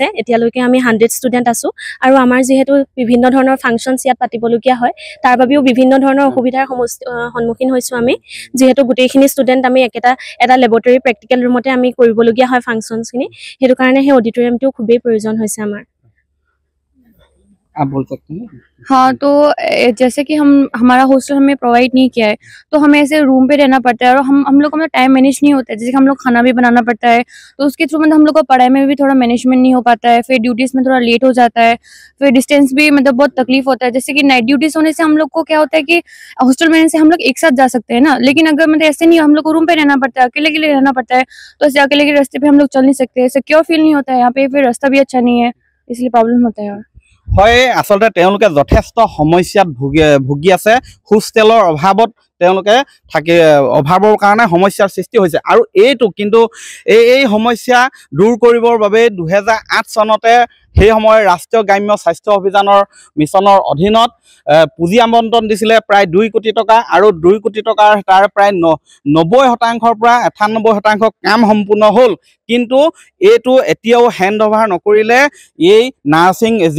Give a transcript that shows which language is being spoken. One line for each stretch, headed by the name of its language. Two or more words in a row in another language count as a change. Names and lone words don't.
Assamese: এতিয়ালৈকে আমি 100 ষ্টুডেণ্ট আছোঁ, আৰু আমাৰ যিহেতু বিভিন্ন ধৰণৰ ফাংচনছ ইয়াত পাতিবলগীয়া হয়, তাৰ বাবেও বিভিন্ন ধৰণৰ অসুবিধাৰ সন্মুখীন হৈছোঁ আমি, যিহেতু গোটেইখিনি ষ্টুডেণ্ট আমি এটা
English: laboratory practical
Assamese: ৰুমতে আমি কৰিবলগীয়া হয় ফাংচনছখিনি। সেইটো কাৰণে সেই অডিটৰিয়ামটো খুবেই প্ৰয়োজন হৈছে আমাৰ।
Hindi: आप बोल सकते हैं? हाँ, तो जैसे कि हमारा हॉस्टल हमें प्रोवाइड नहीं किया है, तो हमें ऐसे रूम पे रहना पड़ता है, और हम लोग का टाइम मैनेज नहीं होता है। जैसे कि हम लोग खाना भी बनाना पड़ता है, तो उसके थ्रू मतलब हम लोग को पढ़ाई में भी थोड़ा मैनेजमेंट नहीं हो पाता है, फिर ड्यूटीज़ में थोड़ा लेट हो जाता है, फिर डिस्टेंस भी मतलब बहुत तकलीफ होता है। जैसे कि
English: night duties
Hindi: होने से हम लोग को क्या होता है कि हॉस्टल में से हम लोग एक साथ जा सकते हैं ना, लेकिन अगर मतलब ऐसे नहीं, हम लोग को रूम पे रहना पड़ता है, अकेले के लिए रहना पड़ता है, तो ऐसे अकेले के रास्ते पे हम लोग चल नहीं सकते,
English: secure feel
Hindi: नहीं होता है यहाँ पे, फिर रास्ता भी अच्छा नहीं है, इसलिए प्रॉब्लम होता है।
Assamese: হয়, আচলতে তেওঁলোকে যথেষ্ট সমস্যাত ভুগি আছে। হোষ্টেলৰ অভাৱত তেওঁলোকে অভাৱৰ কাৰণে সমস্যাৰ সৃষ্টি হৈছে, আৰু এইটো কিন্তু এই সমস্যা দূৰ কৰিবৰ বাবে 2008 চনতে সেই সময়ৰ ৰাষ্ট্ৰীয় গ্ৰাম্য স্বাস্থ্য অভিযানৰ মিছনৰ অধীনত পুঁজি আবণ্টন দিছিলে প্ৰায় 2 কোটি টকা আৰু 2 কোটি টকাৰ তাৰ প্ৰায় 90% পৰা 98% কাম সম্পূৰ্ণ হ'ল কিন্তু এইটো এতিয়াও
English: hand over
Assamese: নকৰিলে এই নাৰ্ছিং যি